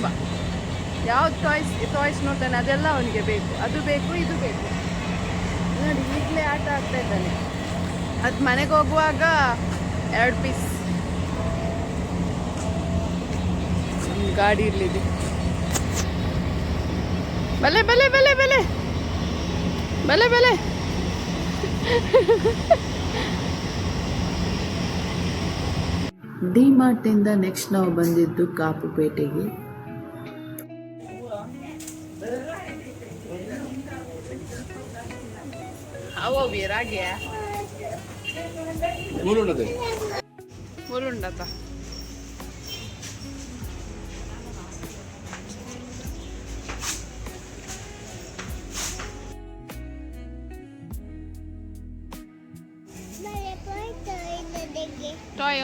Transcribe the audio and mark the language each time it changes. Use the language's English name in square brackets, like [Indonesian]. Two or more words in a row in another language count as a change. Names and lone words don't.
[Kannada] ಯಾವ್ದು ಟಾಯ್ಸ್ ನೋಡ್ತಾನೆ ಅದೆಲ್ಲ ಅವನಿಗೆ ಬೇಕು, ಅದು ಬೇಕು ಇದು ಬೇಕು ನೋಡಿ. ಈಗಲೇ ಆಟ ಆಡ್ತಾ ಇದ್ದಾನೆ. ಅದು ಮನೆಗೆ ಹೋಗುವಾಗ 2 ಪೀಸ್ ಗಾಡಿ ಇರಲಿದೆ. [Tulu] ಬಲೆ ಬಲೆ ಬಲೆ ಬಲೆ ಬಲೆ ಬಲೆ [Kannada] ಡಿಮಾರ್ಟಿಂದ ನೆಕ್ಸ್ಟ್ ನಾವು ಬಂದಿದ್ದು ಕಾಪುಪೇಟೆಗೆ. ಮುರುಂಡತ ಟಾಯ್